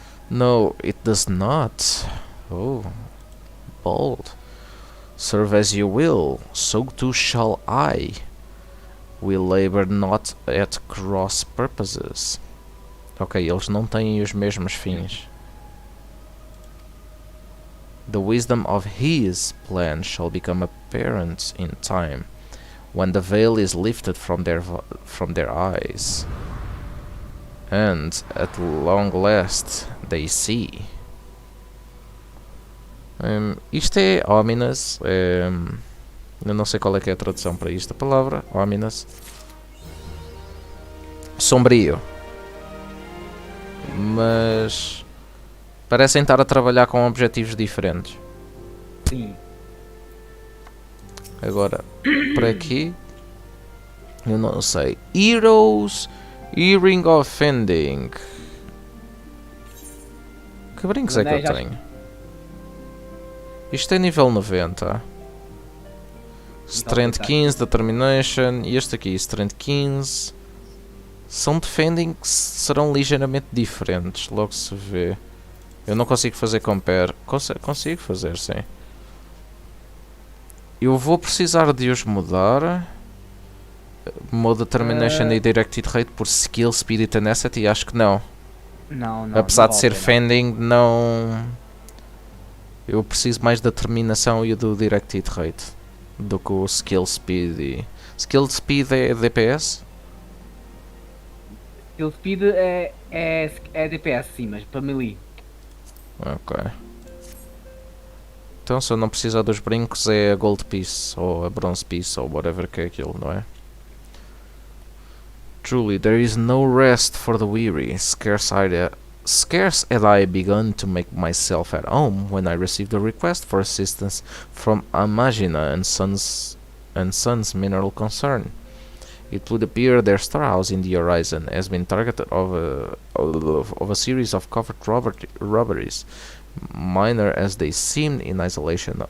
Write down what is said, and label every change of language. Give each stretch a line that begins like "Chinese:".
English: No, it does not. Oh, bold. Serve as you will, so too shall I. We labor not at cross purposes.
Portuguese: Ok, eles não têm os mesmos fins.
English: The wisdom of his plan shall become apparent in time, when the veil is lifted from their eyes, and at long last they see.
Portuguese: Isto é ominous. Eu não sei qual é que é a tradução para esta palavra. Ominous. Sombrio. Mas parecem estar a trabalhar com objetivos diferentes. Sim. Agora, por aqui, eu não sei.
English: Heroes, Earring Offending.
Portuguese: Que brincos é que eu tenho? Isto é nível 90. Strength 15, Determination. E este aqui, Strength 15. São defending que serão ligeiramente diferentes. Logo se vê. Eu não consigo fazer compare. Consigo fazer, sim. Eu vou precisar de os mudar. Mode Determination e Directed Rate por Skill, Speed e Tenacity. Acho que não. Não. Apesar de ser fending, não. Eu preciso mais da determinação e do Directed Rate do que o Skill Speed. Skill Speed é DPS? Skill Speed é DPS, sim, mas para melee. Ok. Então se eu não precisar dos brincos é a Gold Piece ou a Bronze Piece ou whatever que é aquilo, não é?
English: Truly, there is no rest for the weary. Scarce had I begun to make myself at home when I received a request for assistance from Amagina and Sons Mineral Concern. It would appear their storehouse in the horizon has been targeted of a series of covert robberies, minor as they seemed in isolation.